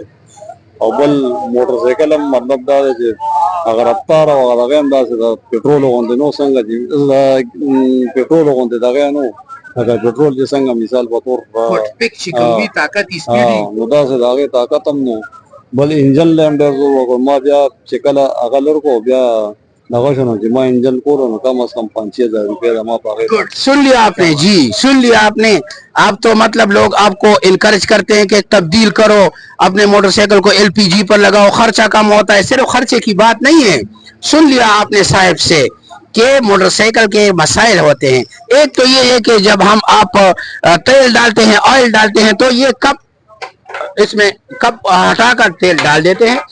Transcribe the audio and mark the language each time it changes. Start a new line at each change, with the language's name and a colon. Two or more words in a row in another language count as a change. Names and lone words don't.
Pashto: او بل موټر سایکل هم مطلب دا دی چې هغه رفتار او هغه دغه هم داسې د پټرولو غوندې نو, څنګه چې پټرولو غوندې دغه نو هغه پټرول چې څنګه مثال په طور پک چې کوم وي طاقت یې سپیډ نو داسې د هغې طاقت هم نو. بل انجن له هم ډېر زور وکړ ما, بیا چې کله هغه لر کو بیا دغه شو نو چې ما انجن کولو نو
Urdu: کم از کم
Pashto: 5,000 روپیه د ما په هغې.
Urdu: سن لیا آپ نے جی, سن لیا آپ نے. آپ تو مطلب لوگ آپ کو انکریج کرتے ہیں کہ تبدیل کرو, اپنے موٹر سائیکل کو ایل پی جی پر لگاؤ, خرچہ کم ہوتا ہے. صرف خرچے کی بات نہیں ہے, سن لیا آپ نے صاحب سے کہ موٹر سائیکل کے مسائل ہوتے ہیں. ایک تو یہ ہے کہ جب ہم آپ تیل ڈالتے ہیں, آئل ڈالتے ہیں, تو یہ کپ اس میں کپ ہٹا کر تیل ڈال دیتے ہیں.